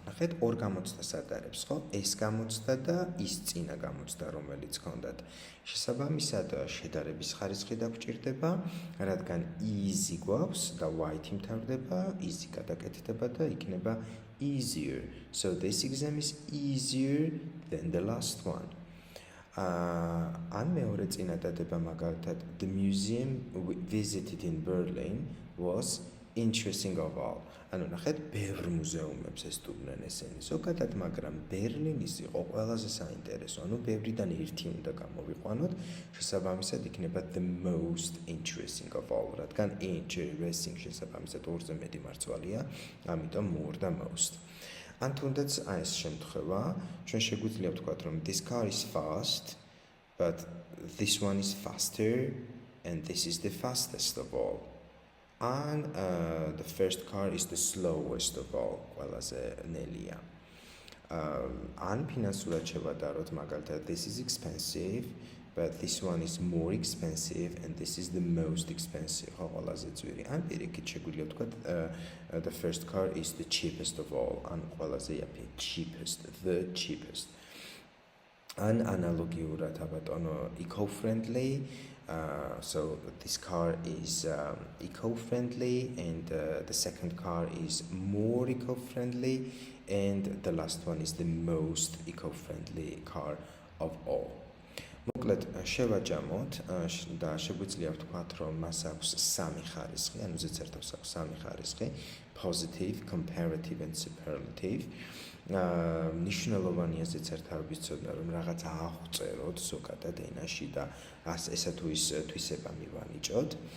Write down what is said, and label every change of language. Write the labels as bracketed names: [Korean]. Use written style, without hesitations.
[Georgian] ნახეთ, ორ გამოცდას ადარებს, ხო? ეს გამოცდა და ის წინა გამოცდა, რომელიც გქონდათ. შესაბამისად, შედარების ხარისხი დაგვჭირდება, რადგან easy გვაქვს და white იმთავრდება, easy გადაკეთდება და იქნება easier. [English] So this exam is easier than the last one. [Georgian] ან მეორე წინადადება მაგალითად [English] the museum we visited in Berlin was interesting of all. [Georgian] ანუ ნახეთ, ბევრ მუზეუმებს ესტუმრნენ ესენი ზოგადად, მაგრამ ბერლინის იყო ყველაზე საინტერესო. ანუ ბევრიდან ერთი უნდა გამოვიყვანოთ, შესაბამისად იქნება [English] the most interesting of all, [Georgian] რადგან interesting შესაბამისად ორზე მეტი მარცვალია, ამიტომ more და most. ან თუნდაც აი ეს შემთხვევა, ჩვენ შეგვიძლია ვთქვათ, რომ [English] this car is fast, but this one is faster and this is the fastest of all. And the first car is the slowest of all. [Georgian] ყველაზე ნელია. ან ფინანსურად შევადაროთ, მაგალითად, [English] this is expensive, but this one is more expensive and this is the most expensive. [Georgian] ხო, ყველაზე ძვირი. ან პირიქით შეგვიძლია ვთქვათ, [English] the first car is the cheapest of all. [Georgian] ან ყველაზე იაფი, [English] cheapest, the cheapest. An analogiურად აბატონო eco-friendly, so this car is eco-friendly and the second car is more eco-friendly and the last one is the most eco-friendly car of all. [Georgian] მოკლედ შევაჯამოთ და შეგვიძლია ვთქვათ, რომ მას აქვს სამი ხარისხი, ანუ ზედსართავს აქვს სამი ხარისხი, [English] positive, comparative and superlative. [Georgian] ნიშნულოვანია ზედსართავების ცოდნა, რომ რაღაც აღვწეროთ ზოგადად ენაში და ესა თუ ის თვისება მივანიჭოთ.